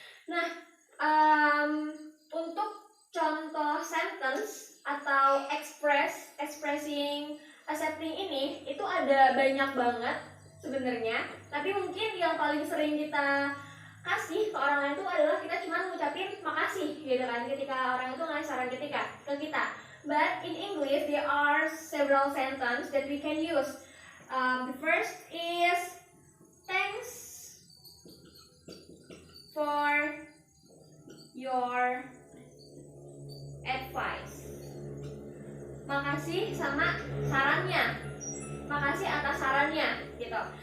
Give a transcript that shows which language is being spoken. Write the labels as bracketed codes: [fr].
[id] Nah, untuk contoh sentence atau expressing accepting ini itu ada banyak banget sebenarnya, tapi mungkin yang paling sering kita kasih ke orang lain itu adalah kita cuma ngucapin makasih gitu kan ketika orang itu ngasih saran ke kita. [en] But in English there are several sentences that we can use. The first is thanks for your advice. [id] Makasih sama sarannya. Makasih atas sarannya gitu.